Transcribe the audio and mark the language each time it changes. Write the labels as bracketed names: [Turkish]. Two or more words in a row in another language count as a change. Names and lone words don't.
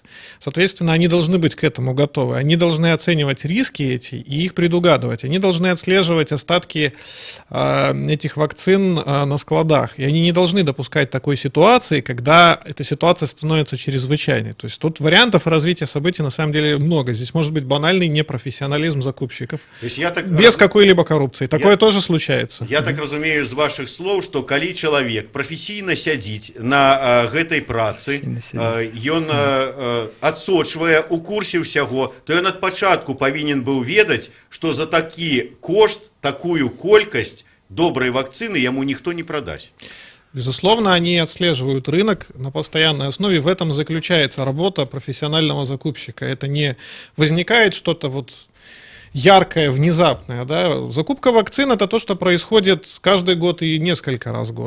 [Russian] Соответственно, они должны быть к этому готовы, они должны оценивать риски эти и их предугадывать, они должны отслеживать остатки этих вакцин на складах, и они не должны допускать такой ситуации, когда эта ситуация становится чрезвычайной. То есть тут вариантов развития событий на самом деле много. Здесь может быть банальный непрофессионализм закупщиков, без какой-либо коррупции. Такое тоже случается. [Belarusian] Я так разумею з ваших слов, што калі чалавек прафесійна сядзіць на гэтай працы, ён адсочвае у курсе ўсяго, то ён ад пачатку павінен быў ведаць, што за такі кошт, такую колькасць доброй вакцины [Russian] ему никто не продаст. Безусловно, они отслеживают рынок на постоянной основе. В этом заключается работа профессионального закупщика. Это не возникает что-то вот яркое, внезапное. Да? Закупка вакцин – это то, что происходит каждый год и несколько раз в год.